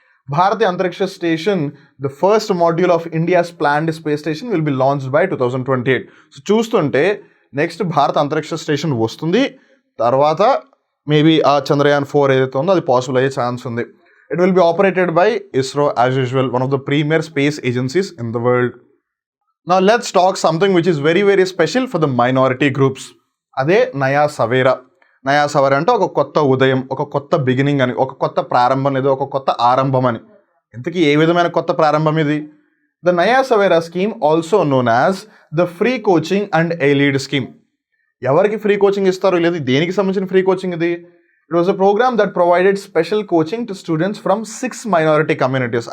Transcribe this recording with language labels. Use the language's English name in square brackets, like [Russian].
[Telugu] భారతీయ అంతరిక్ష station, [English] The first module of India's planned space station will be launched by 2028. [Telugu] So చూస్తుంటే next భారత అంతరిక్ష station వస్తుంది, తర్వాత మేబీ ఆ చంద్రయాన్-4 ఏదైతే ఉందో అది పాసిబుల్ అయ్యే ఛాన్స్ ఉంది. [English] It will be operated by ISRO as usual, one of the premier space agencies in the world. Now let's talk something which is very very special for the minority groups. [Telugu] అదే నయా సవేరా అంటే ఒక కొత్త ఉదయం, ఒక కొత్త బిగినింగ్ అని, ఒక కొత్త ప్రారంభం లేదా ఒక కొత్త ఆరంభం అని. ఇంతకీ ఏ విధమైన కొత్త ప్రారంభం ఇది? [English] The Naya Savera scheme also known as the free coaching and allied scheme. [Telugu] ఎవరికి ఫ్రీ కోచింగ్ ఇస్తారు, లేదు దేనికి సంబంధించిన ఫ్రీ కోచింగ్ ఇది? [English] It was a programme that provided special coaching to students from 6 minority communities.